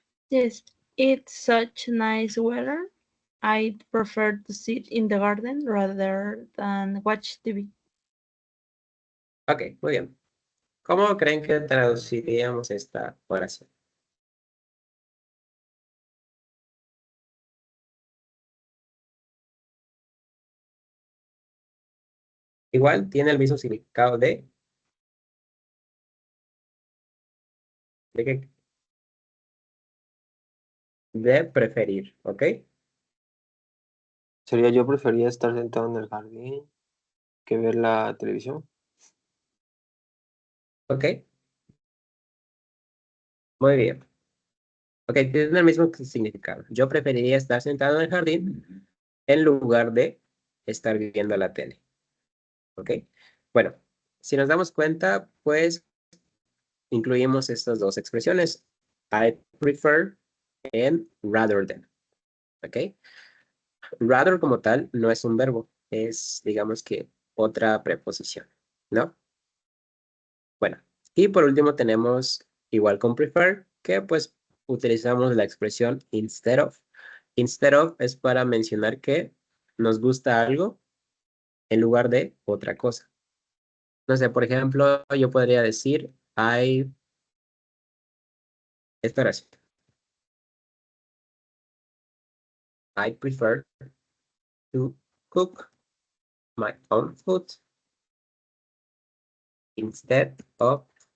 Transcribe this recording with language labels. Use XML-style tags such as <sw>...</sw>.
<en>Yes. It's such nice weather. I'd prefer to sit in the garden rather than watch TV.</en> <es>Ok, muy bien. ¿Cómo creen que traduciríamos esta oración? Igual tiene el mismo significado ¿de qué? De preferir, ¿ok? Sería yo prefería estar sentado en el jardín que ver la televisión. ¿Ok? Muy bien. Ok, tiene el mismo significado. Yo preferiría estar sentado en el jardín en lugar de estar viendo la tele. ¿Ok? Bueno, si nos damos cuenta, pues incluimos estas dos expresiones.</es> <en>I prefer and rather than.</en> <es>¿Ok? Rather como tal no es un verbo, es digamos que otra preposición, ¿no? Bueno, y por último tenemos igual con prefer, que pues utilizamos la expresión instead of. Instead of es para mencionar que nos gusta algo en lugar de otra cosa. No sé, por ejemplo, yo podría decir esta oración.</es> <en>I prefer to cook my own food instead of.</en>